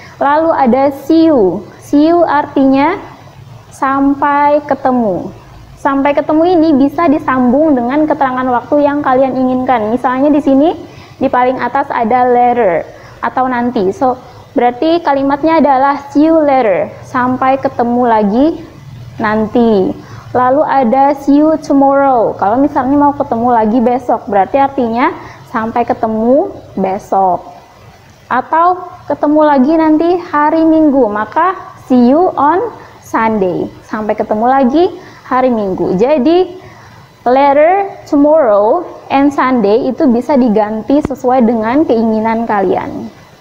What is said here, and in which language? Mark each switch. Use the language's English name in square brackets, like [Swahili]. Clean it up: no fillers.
[Indonesian] Lalu ada see you. See you artinya sampai ketemu. Sampai ketemu ini bisa disambung dengan keterangan waktu yang kalian inginkan. Misalnya di sini di paling atas ada later atau nanti. So, berarti kalimatnya adalah [English] see you later, [Indonesian] sampai ketemu lagi nanti. Lalu ada [English] see you tomorrow. [Indonesian] Kalau misalnya mau ketemu lagi besok, berarti artinya sampai ketemu besok. Atau ketemu lagi nanti hari Minggu, maka [English] see you on Sunday. [Indonesian] Sampai ketemu lagi hari Minggu. Jadi later, tomorrow, and Sunday itu bisa diganti sesuai dengan keinginan kalian.